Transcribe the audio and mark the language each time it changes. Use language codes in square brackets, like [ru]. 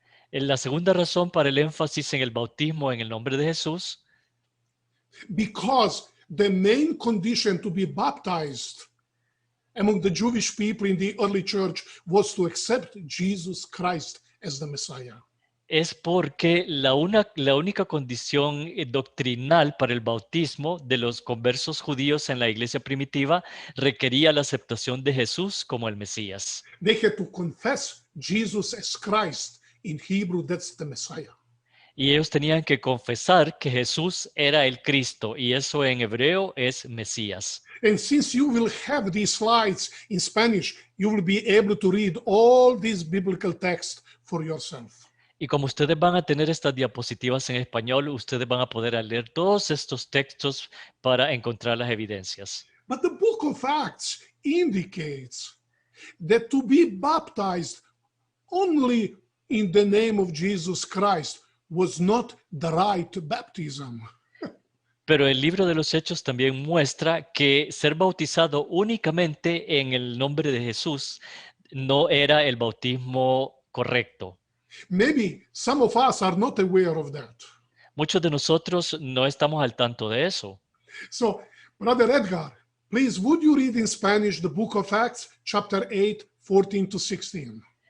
[es] La segunda razón para el énfasis en el bautismo en el nombre de Jesús, [en] Because the main condition to be baptized among the Jewish people in the early church was to accept Jesus Christ as the Messiah. [es] es porque la única condición doctrinal para el bautismo de los conversos judíos en la iglesia primitiva requería la aceptación de Jesús como el Mesías. [en] They had to confess Jesus as Christ. In Hebrew, that's the Messiah. [es] Y ellos tenían que confesar que Jesús era el Cristo, y eso en hebreo es Mesías. [en] And since you will have these slides in Spanish, you will be able to read all these biblical texts for yourself. [es] Y como ustedes van a tener estas diapositivas en español, ustedes van a poder leer todos estos textos para encontrar las evidencias. [en] But the book of Acts indicates that to be baptized only in the name of Jesus Christ was not the right baptism. [es] Pero el libro de los Hechos también muestra que ser bautizado únicamente en el nombre de Jesús no era el bautismo correcto. [en] Maybe some of us are not aware of that. [es] Muchos de nosotros no estamos al tanto de eso. [en] So, Brother Edgar, please, would you read in Spanish the book of Acts, chapter 8, 14 to 16?